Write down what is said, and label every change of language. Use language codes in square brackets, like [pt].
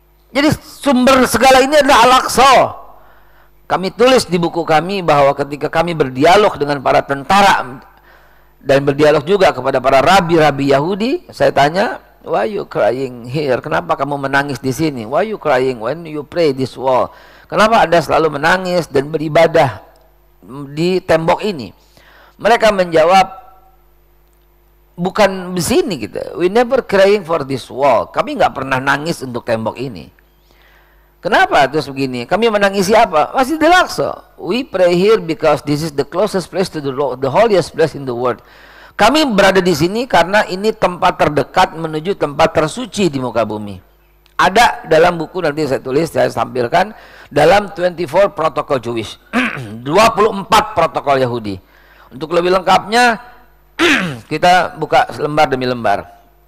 [id] Jadi sumber segala ini adalah Al-Aqsa. Kami tulis di buku kami bahwa ketika kami berdialog dengan para tentara dan berdialog juga kepada para rabi-rabi Yahudi, saya tanya, [en] why you crying here? [id] Kenapa kamu menangis di sini? [en] Why you crying when you pray this wall? [id] Kenapa Anda selalu menangis dan beribadah di tembok ini? Mereka menjawab, bukan di sini kita. [en] We never crying for this wall. [id] Kami nggak pernah nangis untuk tembok ini. Kenapa terus begini? Kami menangisi apa? Masjidil Aqsa. [en] We pray here because this is the closest place to the holiest place in the world. [id] Kami berada di sini karena ini tempat terdekat menuju tempat tersuci di muka bumi. Ada dalam buku, nanti saya tulis, saya tampilkan dalam 24 protokol Jewish. 24 protokol Yahudi. Untuk lebih lengkapnya kita buka lembar demi lembar.